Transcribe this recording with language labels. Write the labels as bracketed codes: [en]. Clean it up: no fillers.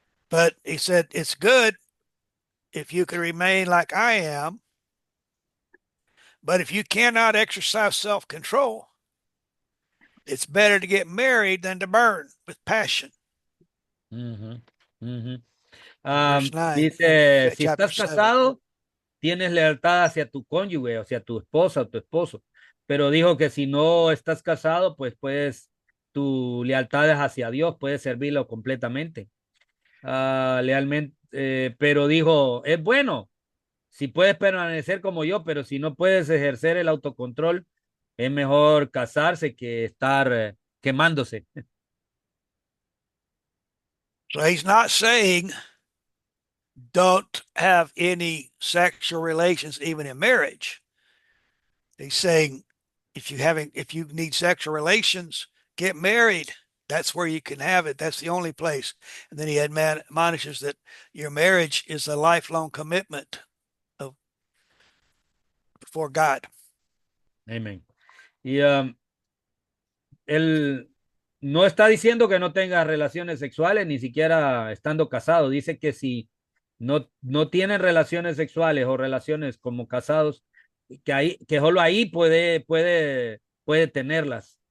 [en] But he said, it's good if you can remain like I am. But if you cannot exercise self control, it's better to get married than to burn with passion. Ujú, ujú. Verse 9, [es] Dice, si [en] chapter [es] estás [en] 7. [es] casado, tienes lealtad hacia tu cónyuge, o sea, tu esposa o tu esposo. Pero dijo que si no estás casado, pues puedes, tu lealtad es hacia Dios, puedes servirlo completamente. Lealmente, pero dijo, es bueno, si puedes permanecer como yo, pero si no puedes ejercer el autocontrol, es mejor casarse que estar quemándose. [en] So he's not saying don't have any sexual relations even in marriage. He's saying if you need sexual relations, get married. That's where you can have it. That's the only place. And then he admonishes that your marriage is a lifelong commitment of before God. [es] Amén. Y él no está diciendo que no tenga relaciones sexuales, ni siquiera estando casado. Dice que si no tienen relaciones sexuales o relaciones como casados, que solo ahí puede tenerlas.